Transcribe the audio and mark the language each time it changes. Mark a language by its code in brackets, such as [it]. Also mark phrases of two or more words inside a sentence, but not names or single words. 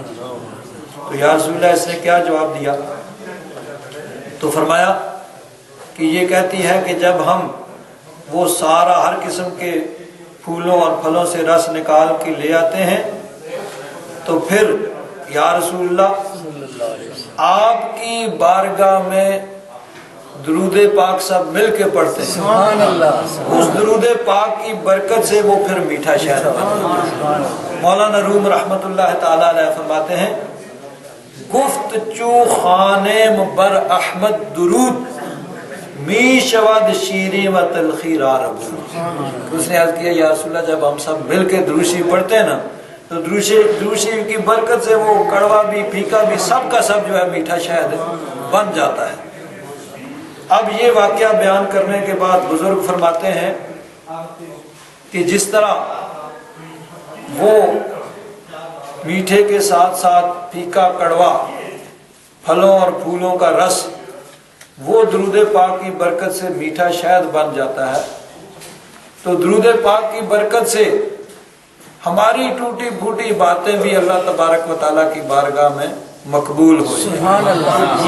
[ur] تو [ar] یا رسول اللہ [ur] اس نے کیا جواب دیا؟ تو فرمایا کہ یہ کہتی ہے کہ جب ہم وہ سارا ہر قسم کے پھولوں اور پھلوں سے رس نکال کے لے آتے ہیں تو پھر [ar] یا رسول اللہ [ur] آپ کی بارگاہ میں درود پاک سب مل کے پڑھتے ہیں، [ar] سبحان اللہ، [ur] اس درود پاک کی برکت سے وہ پھر میٹھا شہد بنتا ہے۔ مولانا روم رحمت اللہ تعالیٰ علیہ فرماتے ہیں [fa] گفت چو خانم بر احمد درود می شود شیریں و تلخی را ربود۔ [ur] اس نے عرض کیا [ar] یا رسول اللہ [ur] جب ہم سب مل کے دروشی پڑھتے ہیں نا تو دروشی کی برکت سے وہ کڑوا بھی پھیکا بھی سب کا سب جو ہے میٹھا شہد بن جاتا ہے۔ اب یہ واقعہ بیان کرنے کے بعد بزرگ فرماتے ہیں کہ جس طرح وہ میٹھے کے ساتھ ساتھ پھیکا کڑوا پھلوں اور پھولوں کا رس وہ درود پاک کی برکت سے میٹھا شہد بن جاتا ہے، تو درود پاک کی برکت سے ہماری ٹوٹی پھوٹی باتیں بھی اللہ تبارک و تعالیٰ کی بارگاہ میں مقبول ہو جائیں۔